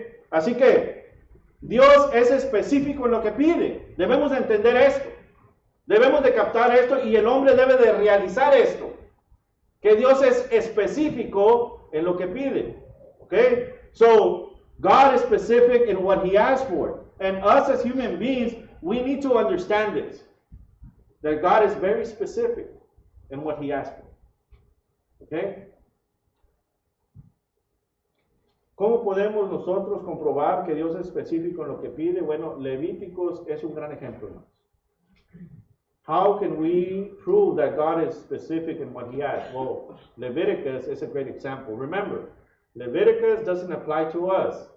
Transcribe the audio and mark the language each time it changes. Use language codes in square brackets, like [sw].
[es] Así que Dios es específico en lo que pide, debemos de entender esto. Debemos de captar esto y el hombre debe de realizar esto. Que Dios es específico en lo que pide. [en] Okay? So, God is specific in what he asks for. And us as human beings, we need to understand this. That God is very specific in what he asks for. Okay? [es] ¿Cómo podemos nosotros comprobar que Dios es específico en lo que pide? Bueno, Levíticos es un gran ejemplo, ¿no? [en] How can we prove that God is specific in what he asks? Well, Leviticus is a great example. Remember, Leviticus doesn't apply to us.